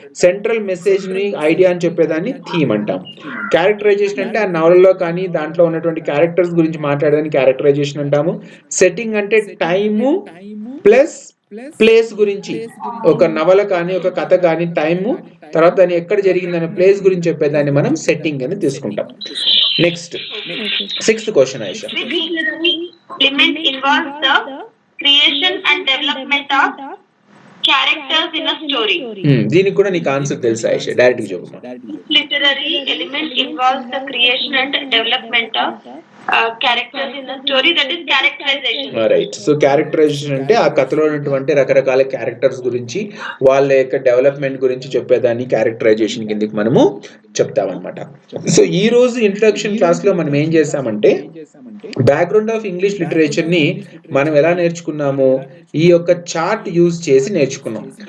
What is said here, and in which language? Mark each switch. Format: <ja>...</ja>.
<te>Central message ని, idea అని చెప్పేదాన్ని థీమ్ అంటాం. క్యారెక్టరైజేషన్ అంటే ఆ నవలలో కానీ దాంట్లో ఉన్నటువంటి క్యారెక్టర్స్ గురించి మాట్లాడేదాన్ని క్యారెక్టరైజేషన్ అంటాము. సెట్టింగ్ అంటే టైము ప్లస్ ప్లేస్ గురించి, ఒక నవల కానీ ఒక కథ కానీ టైము తర్వాత దాన్ని ఎక్కడ జరిగిందనే ప్లేస్ గురించి చెప్పేదాన్ని మనం సెట్టింగ్ అని తీసుకుంటాం.</te> <en>Next sixth question Aisha. Element involves the creation and development of characters in a story.</en> <te>దీనికి కూడా నీకు ఆన్సర్ తెలుసు ఐషా, డైరెక్ట్ గా చెప్పు.</te> <en>Literary element involves the creation and development of characters in a story, that is characterization. Right.</en> <te>So characterisation అంటే ఆ కథలో ఉన్నటువంటి రకరకాల క్యారెక్టర్స్ గురించి, వాళ్ళ యొక్క డెవలప్మెంట్ గురించి చెప్పేదాన్ని క్యారెక్టరైజేషన్ కిందకి మనము చెప్తామన్నమాట. సో ఈ రోజు ఇంట్రడక్షన్ క్లాస్ లో మనం ఏం చేసామంటే బ్యాక్గ్రౌండ్ ఆఫ్ ఇంగ్లీష్ లిటరేచర్ ని మనం ఎలా నేర్చుకున్నాము, ఈ యొక్క చార్ట్ యూజ్ చేసి నేర్చుకున్నాం.</te>